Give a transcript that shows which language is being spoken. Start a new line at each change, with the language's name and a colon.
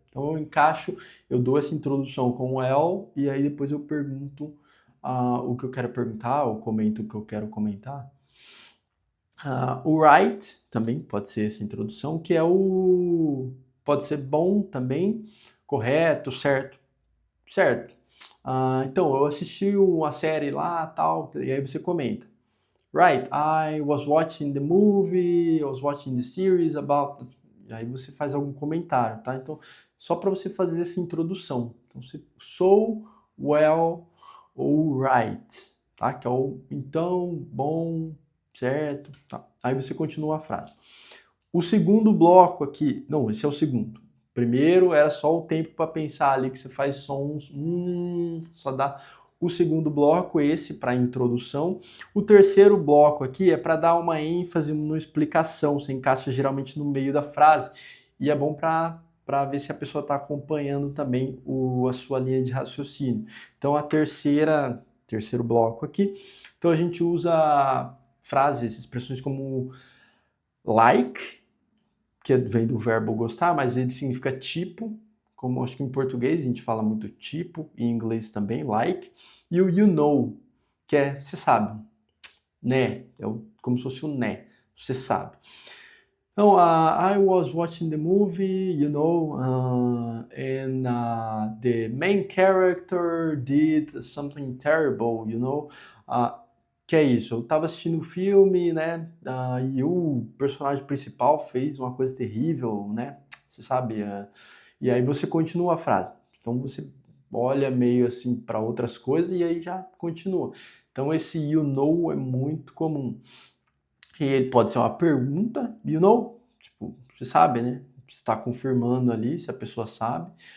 Portuguese: Então eu dou essa introdução com o well e aí depois eu pergunto o que eu quero perguntar, ou comento o que eu quero comentar. O right também pode ser essa introdução, que é pode ser bom também, correto, certo, certo. Então, eu assisti uma série lá, tal, e aí você comenta.
English: Right, I was watching the movie, I was watching the series about...
Portuguese: E aí você faz algum comentário, tá? Então, só para você fazer essa introdução. Então, você so, well, ou right, tá? Que é o então, bom, certo, tá? Aí você continua a frase. O segundo bloco aqui, não, esse é o segundo. Primeiro era só o tempo para pensar ali que você faz sons, só dá. O segundo bloco, esse para introdução. O terceiro bloco aqui é para dar uma ênfase na explicação, você encaixa geralmente no meio da frase. E é bom para ver se a pessoa está acompanhando também a sua linha de raciocínio. Então, terceiro bloco aqui. Então, a gente usa frases, expressões como like, que vem do verbo gostar, mas ele significa tipo, como acho que em português a gente fala muito tipo, em inglês também, like. E o you know, que é, você sabe, né? É como se fosse um né, você sabe.
English: Então, I was watching the movie, you know, and the main character did something terrible, you know.
Portuguese: Que é isso, eu tava assistindo o filme, né, e o personagem principal fez uma coisa terrível, né, você sabe, e aí você continua a frase. Então você olha meio assim para outras coisas e aí já continua. Então esse you know é muito comum. E ele pode ser uma pergunta, you know, tipo, você sabe, né, você está confirmando ali se a pessoa sabe.